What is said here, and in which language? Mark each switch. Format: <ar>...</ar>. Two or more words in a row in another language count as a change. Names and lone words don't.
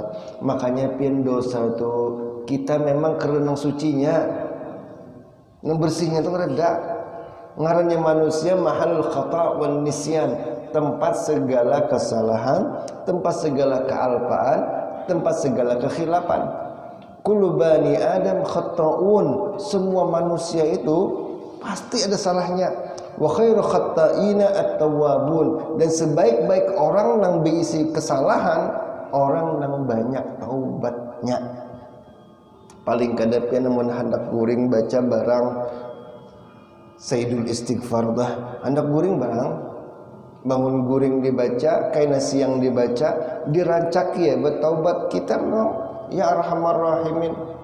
<bjn>Makanya pian dosa tuh kita memang kerenang sucinya. Ngebersihnya itu reda. Ngarannya manusia</bjn> <ar>محل الخطأ والنسيان,</ar> <bjn>tempat segala kesalahan, tempat segala kealpaan, tempat segala kekhilapan.</bjn> <ar>كل بني آدم خطاء,</ar> <bjn>semua manusia itu pasti ada salahnya.</bjn> <ar>وخير الخطائين التوابون,</ar> <bjn>dan sebaik-baik orang nang berisi kesalahan orang nang banyak taubatnya. Paling kadapnya namun hendak guring baca barang</bjn> <ar>سيد الاستغفار</ar> <bjn>dah, hendak guring barang bangun guring dibaca, kaina siang dibaca, dirancak ya bertaubat kita no,</bjn> <ar>يا أرحم الراحمين.</ar>